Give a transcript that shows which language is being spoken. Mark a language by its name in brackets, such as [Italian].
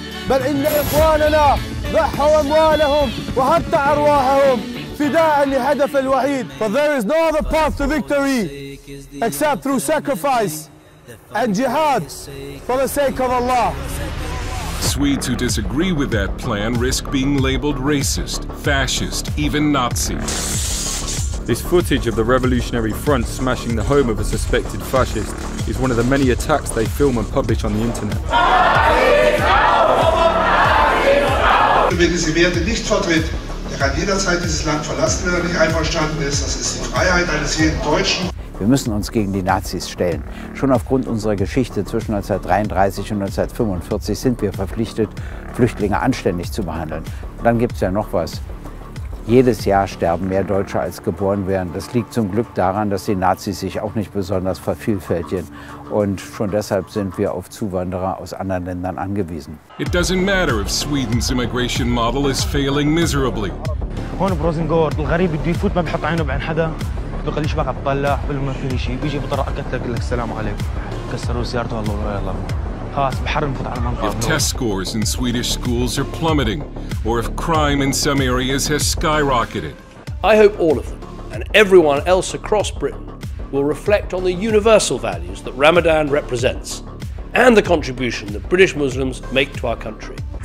[Arabic] بل إن إخواننا ضحوا أموالهم وحتى أرواحهم فداء لهدف الوحيد. [English] For there is no other path to victory except through sacrifice and jihad for the sake of Allah. Swedes who disagree with that plan risk being labeled racist, fascist, even Nazi. This footage of the Revolutionary Front smashing the home of a suspected fascist is one of the many attacks they film and publish on the internet. [German] Wer diese Werte nicht vertritt, der kann jederzeit dieses Land verlassen, wenn er nicht einverstanden ist. Das ist die Freiheit eines jeden Deutschen. Wir müssen uns gegen die Nazis stellen. Schon aufgrund unserer Geschichte zwischen 1933 und 1945 sind wir verpflichtet, Flüchtlinge anständig zu behandeln. Und dann gibt es ja noch was. Jedes Jahr sterben mehr Deutsche als geboren werden. Das liegt zum Glück daran, dass die Nazis sich auch nicht besonders vervielfältigen. Und schon deshalb sind wir auf Zuwanderer aus anderen Ländern angewiesen. [English] It doesn't matter if Sweden's immigration model is failing miserably. [Arabic] هون بروزنغورد الغريب بده يفوت ما بحط عينه بعين حدا بقليش بقى بطلع قبل ما فيه شيء بيجي بطرق قتلك يقول لك السلام عليكم كسروا سيارته الله يلا [English] If test scores in Swedish schools are plummeting, or if crime in some areas has skyrocketed. I hope all of them, and everyone else across Britain, will reflect on the universal values that Ramadan represents, and the contribution that British Muslims make to our country.